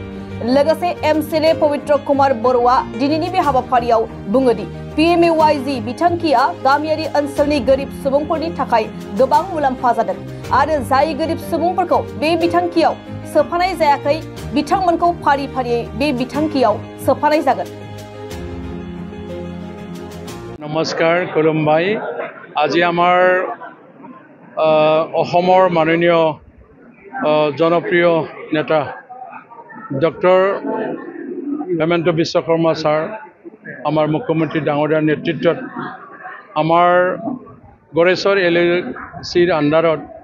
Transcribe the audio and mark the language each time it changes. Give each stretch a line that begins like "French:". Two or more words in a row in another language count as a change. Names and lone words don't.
Bodo: लोगोसे एमएलए पवित्र कुमार बर'आ दिनैनि बे हाबाफारियाव बुङोदि PMAYG बिथांखिया गामियारि ओनसोलनि गोरिब सुबुंफोरनि थाखाय गोबां मुलाम्फा जादों आरो जाय गोरिब सुबुंफोरखौ बे बिथांखियाव सोफानाय जायाखै बिथांमोनखौ फारि फारियै बे बिथांखियाव सोफानाय जागोन। नमस्कार खुलुमबाय।
Assamese: আজি আমাৰ অসমৰ মাননীয় জনপ্ৰিয় নেতা ডক্টৰ হেমন্ত বিশ্ব শৰ্মা ছাৰ আমাৰ মুখ্যমন্ত্ৰী ডাঙৰীয়াৰ নেতৃত্বত আমাৰ गरेसर LLCৰ আণ্ডাৰত